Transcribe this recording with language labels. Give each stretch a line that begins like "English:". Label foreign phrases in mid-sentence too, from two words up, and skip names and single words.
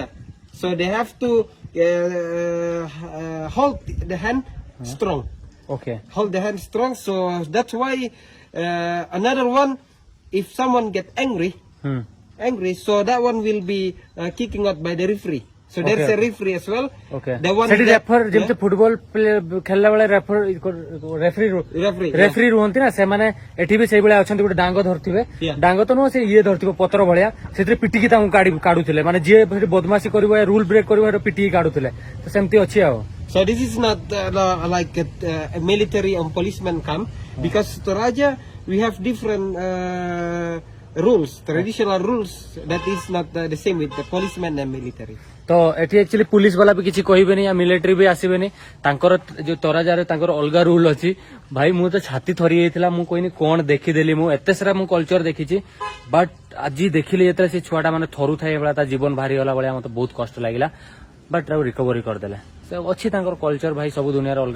English: So they have to hold the hand strong. Okay. Hold the hand strong. So that's why another one, if someone get angry, so that one will be kicking out by the referee. So there's Okay. a referee as well. Okay. The one
Odia: ସେଠି
English: that-
Odia: ରେଫର ଯେମିତି ଫୁଟବଲ ଖେଳିଲା ବେଳେ
English: Referee,
Odia: ରେଫରି ରୁହନ୍ତି ନା ସେମାନେ ଏଠି ବି ସେଇଭଳିଆ ଅଛନ୍ତି ଗୋଟେ ଡାଙ୍ଗ ଧରିଥିବେ
English: Yeah.
Odia: ଡାଙ୍ଗ ତ ନୁହଁ ସେ ଇଏ ଧରିଥିବ ପତ୍ର ଭଳିଆ ସେଥିରେ ପିଟିକି ତାଙ୍କୁ କାଢୁଥିଲେ ମାନେ ଯିଏ ସେଠି ବଦମାସି କରିବ
English: rule break
Odia: କରିବ ସେଟା ପିଟିକି କାଢୁଥିଲେ ତ ସେମିତି ଅଛି ଆଉ
English: So this is not like a military or policeman camp because Toraja we have different rules, traditional rules that is not the same with the policeman and military.
Odia: ତ ଏଠି ଆକ୍ଚୁଆଲି ପୁଲିସ ବାଲା ବି କିଛି କହିବେନି ୟା ମିଲିଟାରୀ ବି ଆସିବେନି ତାଙ୍କର ଯୋଉ ତରାଜାରେ ତାଙ୍କର ଅଲଗା ରୁଲ ଅଛି ଭାଇ ମୁଁ ତ ଛାତି ଥରି ଯାଇଥିଲା ମୁଁ କହିନି କଣ ଦେଖିଦେଲି ମୁଁ ଏତେ ସାରା ମୁଁ କଲଚର ଦେଖିଛି ବଟ୍ ଆଜି ଦେଖିଲି ଯେତେବେଳେ ସେ ଛୁଆଟା ମାନେ ଥରୁଥାଏ ଭଳିଆ ତା ଜୀବନ ବାହାରିଗଲା ଭଳିଆ ମତେ ବହୁତ କଷ୍ଟ ଲାଗିଲା ବଟ୍ ତାକୁ ରିକଭରି କରିଦେଲେ ସେ ଅଛି ତାଙ୍କର କଲଚର ଭାଇ ସବୁ ଦୁନିଆର ଅଲଗା